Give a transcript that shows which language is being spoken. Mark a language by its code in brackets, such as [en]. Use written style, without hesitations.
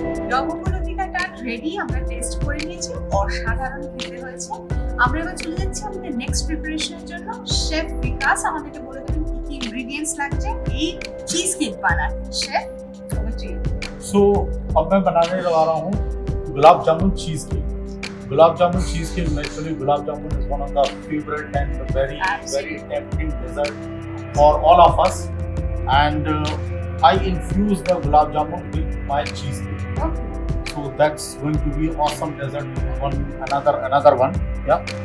[bn] লবঙ্গলতিকা tart ready, আমরা test করে নিয়েছি, অসাধারণ খেতে হয়েছে। আমরা এবার চলে যাচ্ছি আমাদের নেক্সট প্রিপারেশনের জন্য। শেফ বিকাশ আমাদেরকে বলে দেবেন কি কি ইনগ্রেডিয়েন্টস লাগছে এই চিজ কেক বানাতে। Chef, over to you. [hi] So अब मैं बनाने लगा रहा हूँ gulab jamun cheese cake. [en] Gulab jamun cheese cake, naturally gulab jamun is one of the favorite and very Absolutely. tempting dessert for all of us. And I infuse the gulab jamun with my cheese cake. Okay. So that's going to be awesome dessert. Another one. Yeah.